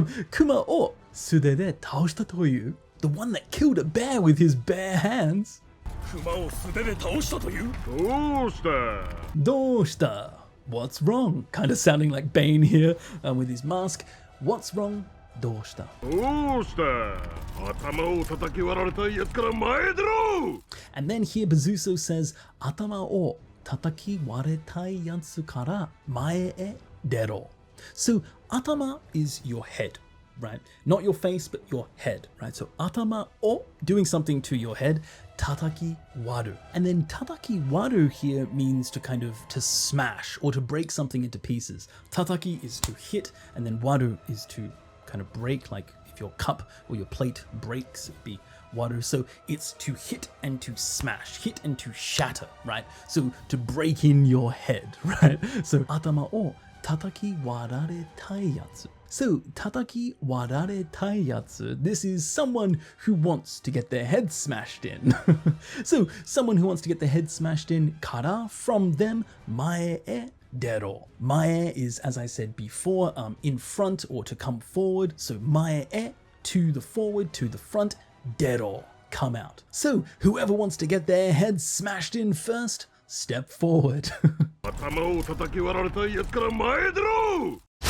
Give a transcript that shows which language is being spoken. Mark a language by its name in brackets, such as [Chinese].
[Japanese] Kuma o sure de taoshita toyu, [English] the one that killed a bear with his bare hands. [Japanese] Kuma o sure de taoshita toyu? Doshita? [English] What's wrong? Kind of sounding like Bane here with his mask. What's wrong? [Japanese] どうした? どうした? 頭を叩き割られたやつから前出ろ! [English] And then here Bezuso says, [Japanese] 頭を叩き割れたやつから前へ出ろ. [English] So, 頭 is your head, right? Not your face, but your head, right? So, 頭を doing something to your head, 叩き割る. And then 叩き割る here means to kind of to smash or to break something into pieces. 叩き is to hit, and then 割る is to kind of break, like if your cup or your plate breaks, it'd be 割る. So it's to hit and to smash, hit and to shatter, right? So to break in your head, right? [Japanese] So 頭を叩き割られたやつ. [English] So 叩き割られたやつ, this is someone who wants to get their head smashed in. So someone who wants to get their head smashed in, から from them, [Japanese] 前へ出ろ. [English] Mae is, as I said before, in front or to come forward. So 前へ to the forward, to the front, 出ろ come out. So whoever wants to get their head smashed in first, step forward. [Japanese] 頭を叩き割られたやつから前出ろ!